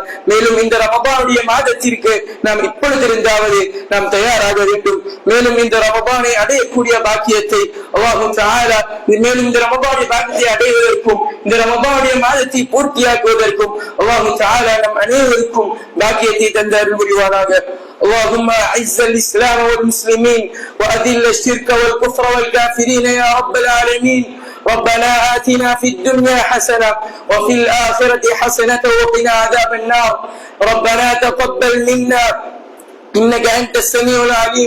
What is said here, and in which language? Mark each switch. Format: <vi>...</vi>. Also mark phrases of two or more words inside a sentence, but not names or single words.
<ta>மேலும் இந்த ரமபானுடைய மாதத்திற்கு நாம் இப்பொழுதிருந்தாவது நாம் தயாராக வேண்டும். மேலும் இந்த ரமபானை அடையக்கூடிய பாக்கியத்தை</ta> <ar>الله تعالى</ar> <ta>மேலும் இந்த ரமபானுடைய பாக்கியத்தை அடைவதற்கும் இந்த ரமபானுடைய மாதத்தை பூர்த்தியாக்குவதற்கும்</ta> <ar>الله تعالى</ar> <ta>நம் அனைவருக்கும் பாக்கியத்தை தந்து அருள் புரிவானாக.</ta> <ar>اللهم اعز الاسلام والمسلمين واذل الشرك والكفر والكافرين يا رب العالمين. ربنا آتنا في الدنيا حسنة وفي الآخرة حسنة وقنا عذاب النار. ربنا تقبل منا إنك أنت السميع العليم.</ar>